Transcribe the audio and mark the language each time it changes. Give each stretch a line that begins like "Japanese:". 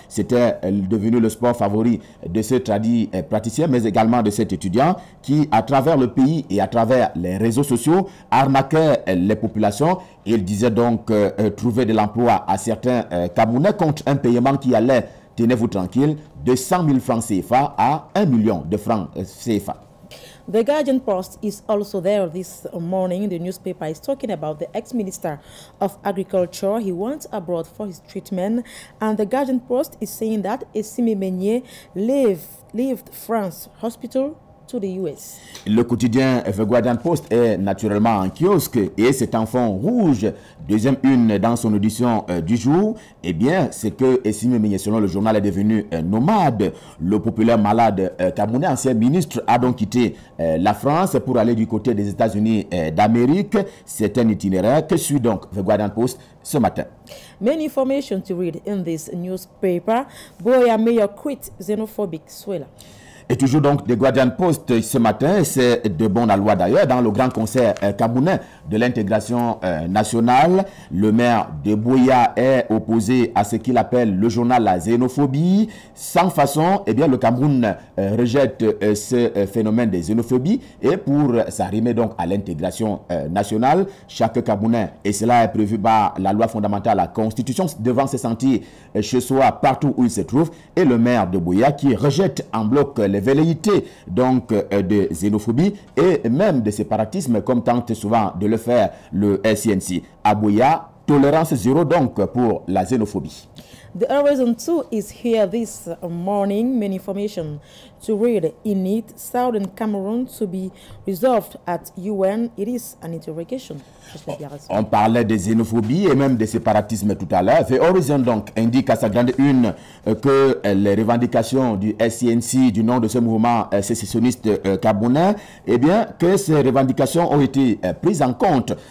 French: C'était devenu le sport favori de ce tradit praticien, mais également de cet étudiant qui, à travers le pays et à travers les réseaux sociaux, arnaquait les populations. Il disait donc trouver de l'emploi à certains Camerounais contre un paiement qui allait, tenez-vous tranquille, de 100 000 francs CFA à 1 million de francs CFA.
English: The Guardian Post is also there this morning. The newspaper is talking about the ex-minister of Agriculture. He went abroad for his treatment. And the Guardian Post is saying that Essimi Meunier left France hospital to the US.
French: Le quotidien The Guardian Post est naturellement en kiosque et cet enfant rouge, deuxième une dans son audition du jour, eh bien, c'est que Essimi Meunier, selon le journal, est devenu nomade. Le populaire malade camerounais, ancien ministre, a donc quitté la France pour aller du côté des États-Unis d'Amérique. C'est un itinéraire que suit donc The Guardian Post ce matin.
English: Many information to read in this newspaper. Boya Mayor quit xenophobic Swela.
French: Et toujours donc The Guardian Post ce matin, c'est de bonne loi d'ailleurs, dans le grand concert camerounais de l'intégration nationale, le maire de Boya est opposé à ce qu'il appelle le journal la xénophobie. Sans façon, eh bien le Cameroun rejette ce phénomène de xénophobie et pour s'arrimer donc à l'intégration nationale, chaque Camerounais, et cela est prévu par la loi fondamentale, la Constitution, devant se sentir chez soi partout où il se trouve, et le maire de Boya qui rejette en bloc les velléités donc de xénophobie et même de séparatisme comme tente souvent de le faire le SNC. À Boya, tolérance zéro donc pour la xénophobie.
English: The Horizon 2 is here this morning. Many information to read in it. Southern Cameroon to be resolved at UN. It is an interrogation.
French: On parlait de xénophobie et même de séparatisme tout à l'heure. The Horizon donc indique à sa grande une que les revendications du SCNC, du nom de ce mouvement sécessionniste camerounais, eh bien que ces revendications ont été prises en compte.